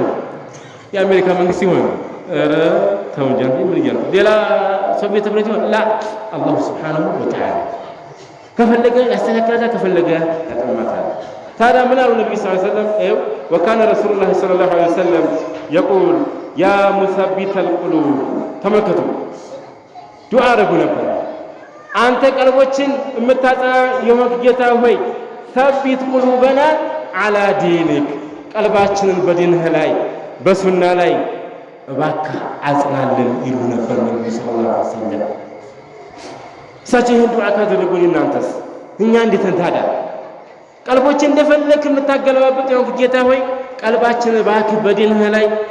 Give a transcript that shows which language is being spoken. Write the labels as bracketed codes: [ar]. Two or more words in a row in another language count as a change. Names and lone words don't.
[am] የአሜሪካ መንግስት ይሆን? ኧረ ተው እንጂ ምን ይያል ሌላ ሶቪየት ህብረት ይሆን? ላ [ar] الله سبحانه وتعالى [am] ከፈለገ ያስተካክላታል፣ ከፈለገ ያጠማታል። ታዲያ ምን አሉ ነብዩ [ar] صلى الله عليه وسلم? وكان رسول الله صلى الله عليه وسلم يقول يا مثبت القلوب [am] ተመልከቱ ዱዓ አደረጉ ነበር። አንተ ቀልቦችን የምታጸና የሆንክ ጌታ ሆይ [ar] ثبت قلوبنا على دينك [am] ቀልባችንን በዲንህ ላይ በሱና ላይ እባክህ አጽናልን ይሉ ነበር ነብዩ [ar] صلى الله عليه وسلم። [am] እሳቸው ይህን ዱዓ ካደረጉን እናንተስ እኛ እንዴት ታዲያ ቀልቦችን እንደፈለክ የምታገለባብጥ የሆንክ ጌታ ሆይ ቀልባችን እባክህ በዲንህ ላይ